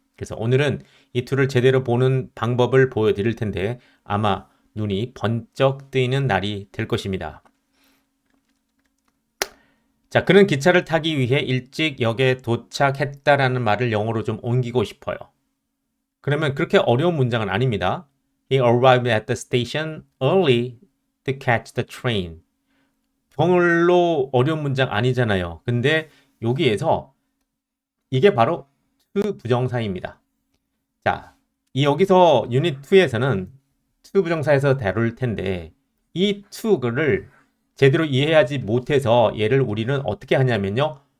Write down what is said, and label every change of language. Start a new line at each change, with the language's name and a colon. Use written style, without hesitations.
Korean: 그래서 오늘은 이 to를 제대로 보는 방법을 보여드릴 텐데 아마 눈이 번쩍 뜨이는 날이 될 것입니다. 자, 그는 기차를 타기 위해 일찍 역에 도착했다라는 말을 영어로 좀 옮기고 싶어요. 그러면 그렇게 어려운 문장은 아닙니다.
English: He arrived at the station early to catch the train.
Korean: 별로 어려운 문장 아니잖아요. 근데 여기에서 이게 바로 to 부정사입니다. 자, 이 여기서 유닛 2에서는 to 부정사에서 다룰 텐데 이 to를 제대로 이해하지 못해서 얘를 우리는 어떻게 하냐면요.